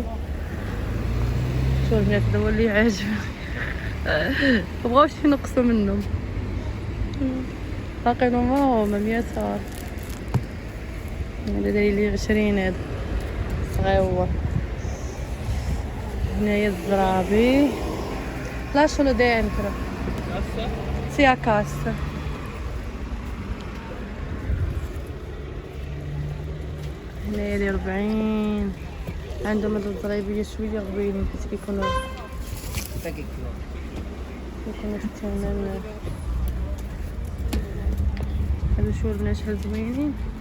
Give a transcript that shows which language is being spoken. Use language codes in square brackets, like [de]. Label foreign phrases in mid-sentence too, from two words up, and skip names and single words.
[ar] شوفوا البنات هذا هو اللي عاجبني، مبغاوش ينقصوا منهم، باقي لهم هما 100 اورو. هذا داير لي 20 هذا صغيور. هنايا الزرابي [it] lascialo dentro. Sì, a cassa. [ar] هنايا داير 40. عندهم هاد الزريبيه شويه غوينين حيت كيكونوا الثمن. هادو شوف البنات شحال زوينين.